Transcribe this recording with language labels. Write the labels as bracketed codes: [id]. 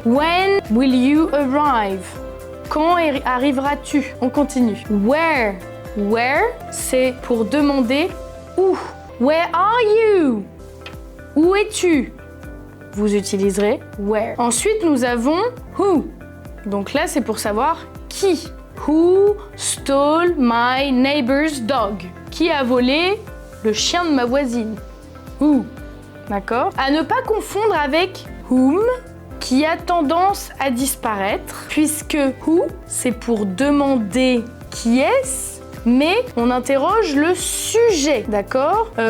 [en] When will you arrive? [fr] Quand arriveras-tu? On continue. [en] Where? [fr] Where, c'est pour demander où. [en] Where are you? [fr] Où es-tu? Vous utiliserez where. Ensuite, nous avons who. Donc là, c'est pour savoir qui. [en] Who stole my neighbor's dog? [fr] Qui a volé le chien de ma voisine? Who. D'accord? À ne pas confondre avec whom, qui a tendance à disparaître, puisque who, c'est pour demander qui est-ce, mais on interroge le sujet, d'accord?